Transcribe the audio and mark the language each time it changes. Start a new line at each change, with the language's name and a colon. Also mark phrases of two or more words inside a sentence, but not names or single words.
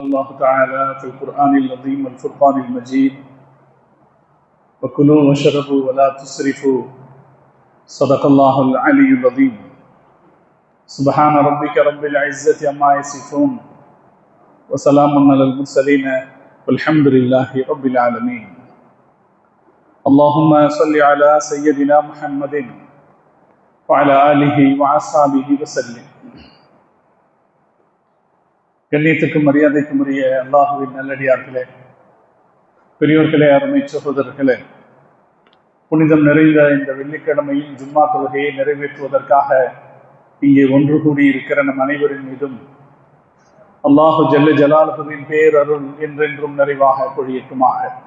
Arabic: الله تعالى في القرآن العظيم والفرقان المجيد وكلوا واشربوا ولا تسرفوا صدق الله العلي العظيم سبحان ربك رب العزة عما يصفون وسلام على المرسلين والحمد لله رب العالمين اللهم صل على سيدنا محمد وعلى آله وأصحابه وسلم.
Tamil: கண்ணியத்துக்கும் மரியாதைக்கும் உரிய அல்லாஹுவின் நல்லடியார்களே, பெரியோர்களே, அருமை சகோதரர்களே, புனிதம் நிறைந்த இந்த வெள்ளிக்கிழமையில் ஜும்மா தொழுகையை நிறைவேற்றுவதற்காக இங்கே ஒன்று கூடி இருக்கிற நம் அனைவரின் மீதும்
Arabic: الله جل جلاله
Tamil: பேரருள் என்றென்றும் நிறைவாக பொழியட்டுமாக.